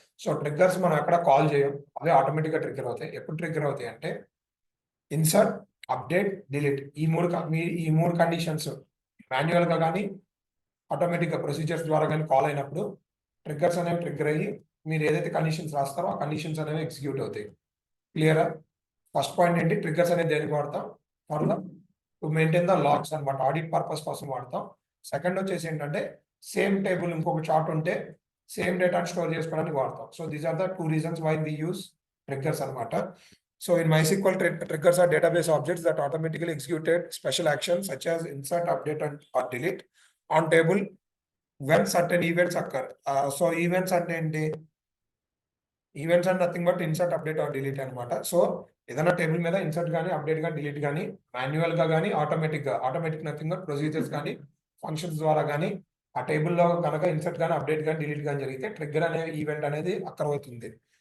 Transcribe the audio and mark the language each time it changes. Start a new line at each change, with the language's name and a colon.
Telugu: So triggers మనం ఎక్కడ call చేయం, అవే ఆటోమేటిక్గా ట్రిగ్గర్ అవుతాయి. ఎప్పుడు ట్రిగ్గర్ అవుతాయి అంటే ఇన్సర్ట్, అప్డేట్, డిలీట్, ఈ మూడు కండిషన్స్ మాన్యువల్గా కానీ ఆటోమేటిక్గా ప్రొసీజర్స్ ద్వారా కానీ కాల్ అయినప్పుడు ట్రిగ్గర్స్ అనేవి ట్రిగ్గర్ అయ్యి మీరు ఏదైతే కండిషన్స్ రాస్తారో ఆ కండిషన్స్ అనేవి ఎగ్జిక్యూట్ అవుతాయి. క్లియరా? ఫస్ట్ పాయింట్ ఏంటి, ట్రిగ్గర్స్ అనేది దేనికి వాడతాం?
English: for to maintain the logs
Telugu: అనమాట, ఆడిట్ పర్పస్ కోసం వాడతాం. సెకండ్ వచ్చేసి ఏంటంటే సేమ్ టేబుల్ ఇంకొక చార్ట్ ఉంటే సేమ్ డేటాను స్టోర్ చేసుకోవడానికి వాడతాం.
English: So these are the 2 reasons why we use triggers అనమాట. So in MySQL, triggers are database objects that automatically executed special actions such as insert, update, or delete on table when certain events occur. So events
Telugu: అంటే ఏంటి?
English: Events and nothing but insert, update, or delete అనమాట.
Telugu: So ఏదైనా table మీద insert కానీ, update కానీ, delete కానీ manual గా కానీ ఆటోమేటిక్ నథింగ్ బట్ ప్రొసీజర్స్ కానీ ఫంక్షన్స్ ద్వారా కానీ ఆ టేబుల్లో కనుక ఇన్సర్ట్ కానీ, అప్డేట్ కానీ, డిలీట్ కానీ జరిగితే ట్రిగ్గర్ అనే ఈవెంట్ అనేది అక్కర్ అవుతుంది.